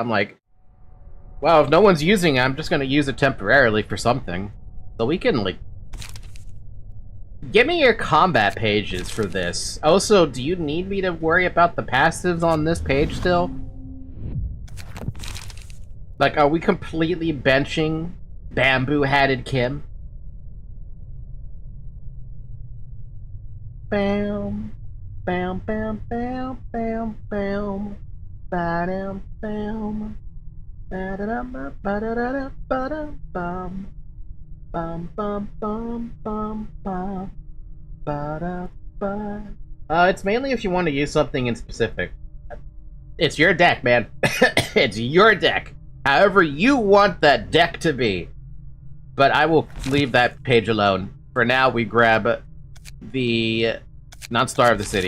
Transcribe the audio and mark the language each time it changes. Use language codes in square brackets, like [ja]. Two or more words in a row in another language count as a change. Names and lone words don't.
[en] I'm like, well, if no one's using it, I'm just gonna use it temporarily for something. So we can, like... Give me your combat pages for this. Also, do you need me to worry about the passives on this page still? Like, are we completely benching Bamboo-Hatted Kim? Bam. Bam, bam, bam, bam, bam. Ba-dam, bam. Ba-da-dum, ba-da-da-da, ba-dum, bum. Bum, bum, bum, bum, bum. Ba-da-ba. It's mainly if you want to use something in specific. It's your deck, man. It's your deck. However you want that deck to be. But I will leave that page alone. For now, we grab the non-star of the city.